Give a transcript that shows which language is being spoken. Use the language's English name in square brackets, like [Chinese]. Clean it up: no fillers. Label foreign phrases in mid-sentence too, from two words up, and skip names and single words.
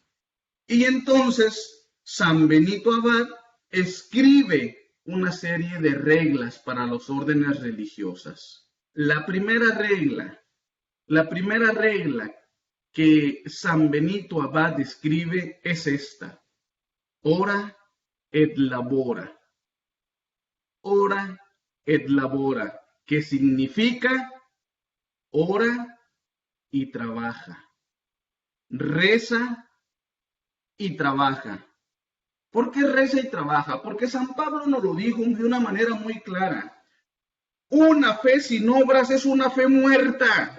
[Spanish] Y entonces San Benito Abad escribe una serie de reglas para las órdenes religiosas. La primera regla que San Benito Abad escribe es esta: [Latin] ora et labora. Ora et labora, [Spanish] que significa ora y trabaja. Reza y trabaja. ¿Por qué reza y trabaja? Porque San Pablo nos lo dijo de una manera muy clara. Una fe sin obras es una fe muerta.